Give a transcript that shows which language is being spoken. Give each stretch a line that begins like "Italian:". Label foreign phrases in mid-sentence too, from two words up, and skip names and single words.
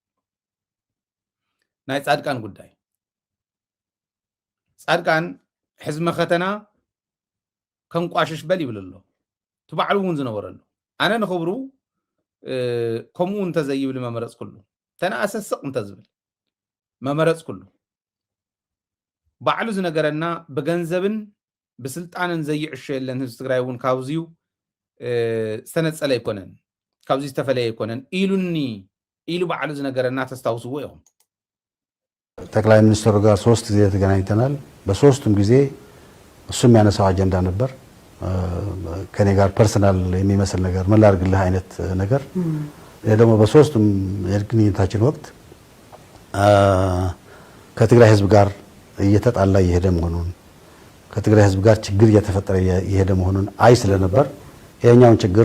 Tigrinya: ናይ ጻድቃን ጉዳይ ጻድቃን ሕዚ መኸተና ከንቋሽሽ በል ይብል ኣሎ ትባዕሉ እውን ዝነበረሉ ኣነ ንኽብሩ ከምኡ እንተዘይብል መመረፅ ኩሉ ተናእሰስቕ እንተዝብል መመረፅ ኩሉ ባዕሉ ዝነገረና ብገንዘብን ብስልጣንን ዘይዕሾ የለን ህዝቢ ትግራይ እውን ካብዚዩ ዝተነፀለ ኣይኮነን ካብዚ ዝተፈለየ ኣይኮነን ኢሉኒ ኢሉ ባዕሉ ዝነገረና ተስታውስዎ ኢኹም
Amharic: ጠቅላይ ሚኒስትሩ ጋር 3 ጊዜ ተገናኝተናል በሶስቱም ጊዜ እሱም ያነሳው አጀንዳ ነበር ከኔ ጋር ፐርሰናል የሚመስል ነገር ምን ላድርግልህ አይነት ነገር ደግሞ በሶስቱም የግንኙነታችን ወቅት ከትግራይ ህዝብ ጋር እየተጣላ እየሄደ መሆኑን ከትግራይ ህዝብ ጋር ችግር እየተፈጠረ እየሄደ መሆኑን አይ ስለነበር የኛውን ችግር